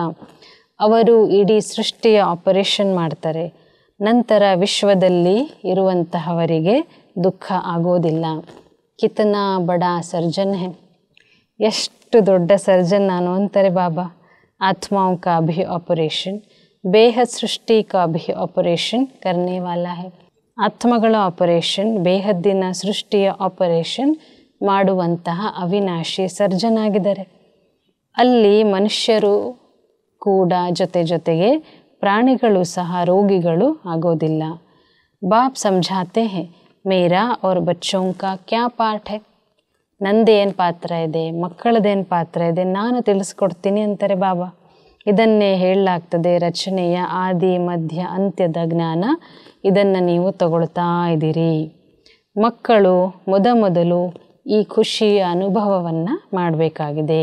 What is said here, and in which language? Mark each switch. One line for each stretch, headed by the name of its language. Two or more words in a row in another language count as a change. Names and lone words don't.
Kannada: ಅವರು ಇಡೀ ಸೃಷ್ಟಿಯ ಆಪರೇಷನ್ ಮಾಡ್ತಾರೆ, ನಂತರ ವಿಶ್ವದಲ್ಲಿ ಇರುವಂತಹವರಿಗೆ ದುಃಖ ಆಗೋದಿಲ್ಲ.
Hindi: कितना बड़ा सर्जन है.
Kannada: ಎಷ್ಟು ದೊಡ್ಡ ಸರ್ಜನ್ ನಾನು ಅಂತಾರೆ ಬಾಬಾ.
Hindi: ಆತ್ಮಾओं का भी ऑपरेशन बेहद सृष्टि का भी ऑपरेशन करने वाला है.
Kannada: ಆತ್ಮಗಳ ಆಪರೇಷನ್, ಬೇಹದ್ದಿನ ಸೃಷ್ಟಿಯ ಆಪರೇಷನ್ ಮಾಡುವಂತಹ ಅವಿನಾಶಿ ಸರ್ಜನ್ ಆಗಿದ್ದಾರೆ. ಅಲ್ಲಿ ಮನುಷ್ಯರು ಕೂಡ ಜೊತೆಗೆ ಪ್ರಾಣಿಗಳು ಸಹ ರೋಗಿಗಳು ಆಗೋದಿಲ್ಲ.
Hindi: ಬಾಪ್ ಸಮझाते हैं मेरा और बच्चों का क्या पार्ट है.
Kannada: ನಂದೇನು ಪಾತ್ರ ಇದೆ, ಮಕ್ಕಳದೇನು ಪಾತ್ರ ಇದೆ, ನಾನು ತಿಳಿಸ್ಕೊಡ್ತೀನಿ ಅಂತಾರೆ ಬಾಬಾ. ಇದನ್ನೇ ಹೇಳಲಾಗ್ತದೆ, ರಚನೆಯ ಆದಿ ಮಧ್ಯ ಅಂತ್ಯದ ಜ್ಞಾನ. ಇದನ್ನು ನೀವು ತಗೊಳ್ತಾ ಇದ್ದೀರಿ. ಮಕ್ಕಳು ಮೊದಲು ಈ ಖುಷಿಯ ಅನುಭವವನ್ನು ಮಾಡಬೇಕಾಗಿದೆ.